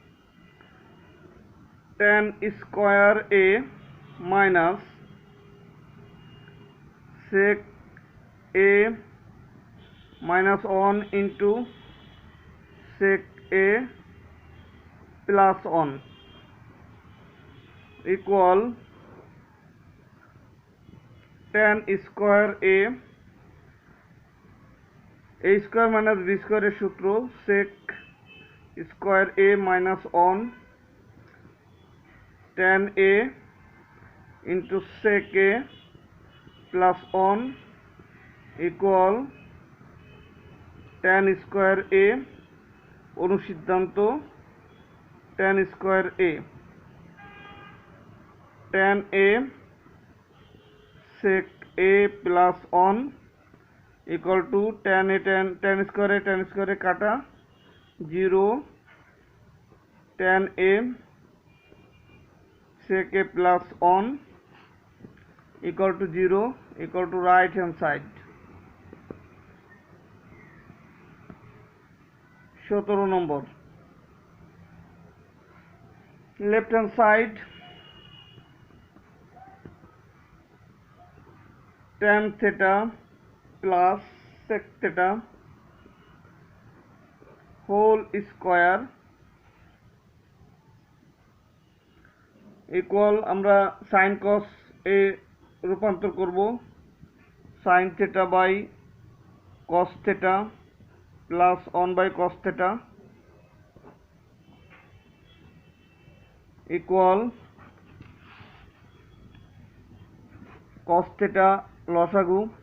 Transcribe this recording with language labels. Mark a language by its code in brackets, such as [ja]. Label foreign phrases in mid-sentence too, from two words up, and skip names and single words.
[en] tan square A minus sec A minus 1 into sec A plus 1 equal tan square A square minus b square [bn] এর সূত্র [en] sec square A minus 1 tan A into sec A plus 1 equal tan square A অনুসিদ্ধান্ত tan square A tan A sec A plus 1 equal to tan A tan square কাটা 0 tan A sec A plus 1 equal to 0 equal to right hand side। 17 নম্বর left hand side tan theta plus sec theta whole square equal [bn] আমরা sin cos এ রূপান্তর করব [en] sin theta by cos theta plus 1 by cos theta equal cos theta লসাগু